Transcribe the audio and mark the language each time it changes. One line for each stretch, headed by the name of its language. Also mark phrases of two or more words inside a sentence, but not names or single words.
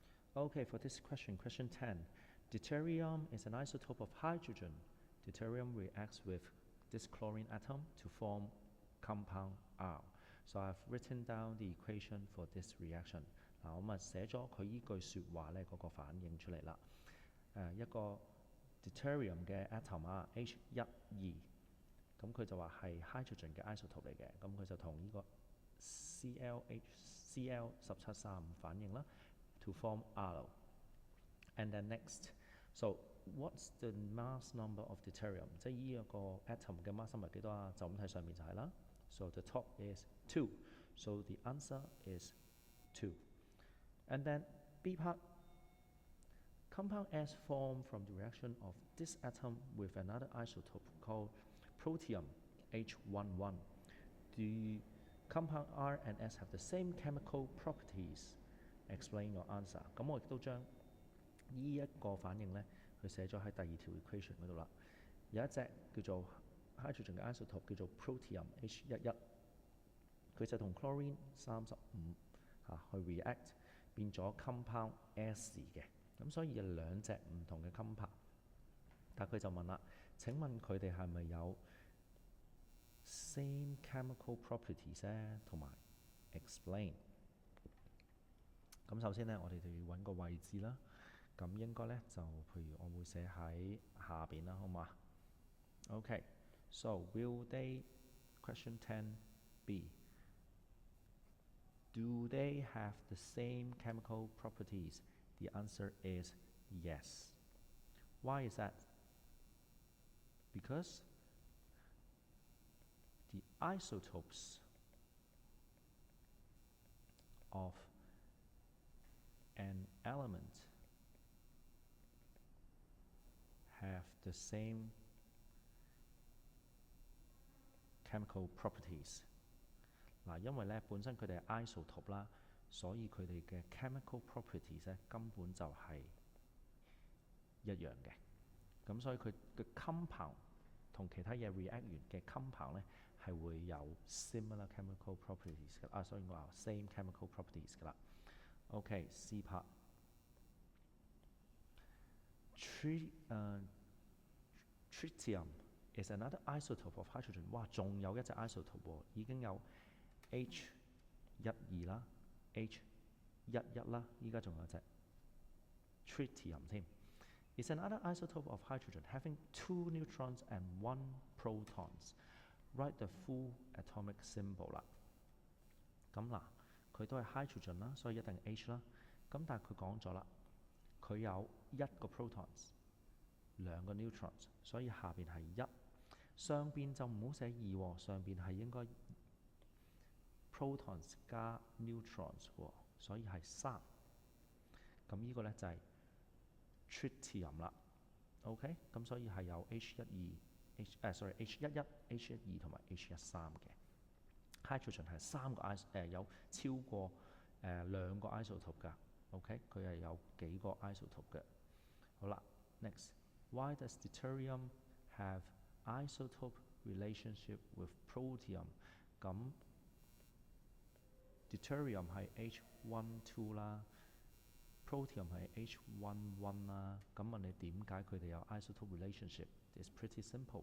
English: Okay, for this question, question 10. Deuterium is an isotope of hydrogen. Deuterium reacts with this chlorine atom to form compound R. So I've written down the equation for this reaction.
Cantonese: 嗱，我咪寫咗佢依句説話呢嗰個反應出嚟啦。一個 deuterium 嘅 atom 啊 H12，咁佢就話係 hydrogen 嘅 isotope 嚟嘅，咁佢就同呢個 Cl1735 反應啦
English: to form R. And then next, so what's the mass number of deuterium？
Cantonese: 即係呢一個 atom 嘅
English: mass number
Cantonese: 幾多啊？就咁睇上面就係啦。
English: So the top is 2. So the answer is 2. And then B part, compound S formed from the reaction of this atom with another isotope called protium H11. The compound R and S have the same chemical properties. Explain your answer.
Cantonese: 咁我亦都將呢一個反應呢，佢寫咗喺第二條 equation 嗰度啦。有一隻叫做 hydrogen 嘅 isotope 叫做 protium H11，佢就同 chlorine 35去 react 變咗
English: compound S
Cantonese: 嘅。咁所以有兩隻唔同嘅 compound。但佢就問啦，請問佢哋係咪有
English: same chemical properties
Cantonese: 呢？同埋 explain。咁首先呢，我哋就要揾個位置啦。咁應該呢，就譬如我會寫喺下邊啦，好嘛 ？
English: Okay, so will they, question 10b, do they have the same chemical properties? The answer is yes. Why is that? Because the isotopes of an element have the same chemical properties。
Cantonese: 嗱，因為咧本身佢哋係 isotope 啦，所以佢哋嘅
English: chemical properties
Cantonese: 咧根本就係一樣嘅。咁所以佢嘅 compound 同其他嘢 react 完嘅 compound 咧係會有
English: similar chemical properties
Cantonese: 嘅。所以我話
English: same chemical properties
Cantonese: 㗎啦。
English: OK, C part. Tritium is another isotope of hydrogen。
Cantonese: 哇，仲有一隻 isotope 喎，已經有 H12 啦、H11 啦，依家仲有隻 tritium 添。
English: It's another isotope of hydrogen having 2 neutrons and 1 protons. Write the full atomic symbol 啦。
Cantonese: 咁嗱，佢都係 hydrogen 啦，所以一定 H 啦。咁但係佢講咗啦，佢有1個 protons， 2個 neutrons， 所以下邊係1。上邊就唔好寫2喎，上邊係應該 protons 加 neutrons 喎，所以係3。咁呢個呢就係 tritium 啦。OK， 咁所以係有 H11、H12 同埋 H13嘅。hydrogen 係3個有超過2個 isotope 㗎。OK， 佢係有幾個 isotope 嘅。好啦
English: ，next， why does deuterium have isotope relationship with protium？
Cantonese: 咁 deuterium 係 H12 啦 ，protium 係 H11 啦。咁問你點解佢哋有
English: isotope relationship？ It's pretty simple。